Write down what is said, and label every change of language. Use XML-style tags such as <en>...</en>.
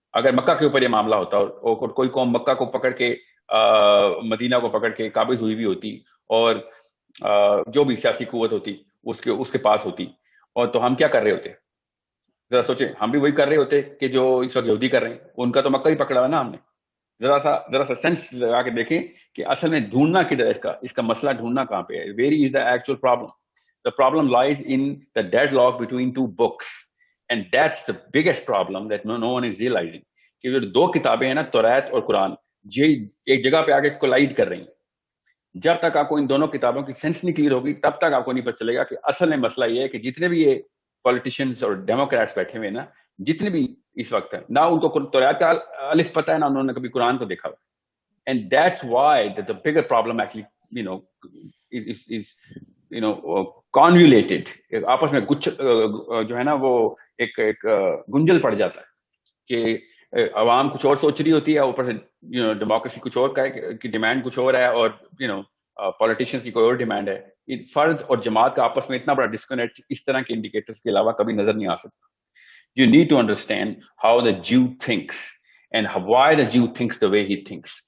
<ur>اگر مکہ کے اوپر یہ معاملہ ہوتا اور کوئی قوم مکہ کو پکڑ کے مدینہ کو پکڑ کے قابض ہوئی بھی ہوتی اور جو بھی سیاسی قوت ہوتی اس کے پاس ہوتی, اور تو ہم کیا کر رہے ہوتے, ذرا سوچیں. ہم بھی وہی کر رہے ہوتے کہ جو اس وقت یہودی کر رہے ہیں, ان کا تو مکہ ہی پکڑا ہے نا ہم نے. ذرا سا سینس لگا کے دیکھیں کہ اصل میں ڈھونڈنا کدھر ہے, اس کا مسئلہ ڈھونڈنا کہاں پہ ہے.</ur> <en>Very is the actual problem. The problem lies in the deadlock between two books, and that's the biggest problem that no one is realizing.</en> <ur>کہ جو 2 کتابیں ہیں نا, توریت اور قرآن, یہ ایک جگہ پہ آ کے کولائڈ کر رہی ہیں. جب تک آپ کو ان دونوں کتابوں کی سینس نہیں کلیئر ہوگی تب تک آپ کو نہیں پتہ چلے گا کہ اصل میں مسئلہ یہ ہے کہ جتنے بھی یہ پولیٹیشینز اور ڈیموکریٹس بیٹھے ہوئے ہیں نا, جتنے بھی اس وقت ہیں, نہ ان کو توریت کا الف پتہ ہے نہ انہوں نے کبھی قرآن کو دیکھا ہوا.</ur> <en>And that's why the bigger problem actually is convoluted.</en> <ur>آپس میں جو ہے نا وہ ایک گنجل پڑ جاتا ہے کہ عوام کچھ اور سوچ رہی ہوتی ہے, اوپر سے ڈیموکریسی کچھ اور کی ڈیمانڈ کچھ اور ہے, اور پولیٹیشینس کی کوئی اور ڈیمانڈ ہے. فرد اور جماعت کا آپس میں اتنا بڑا ڈسکنیکٹ اس طرح کے انڈیکیٹرز کے علاوہ کبھی نظر نہیں آ سکتا.</ur> <en>You need to understand how the Jew thinks and why the Jew thinks the way he thinks.</en>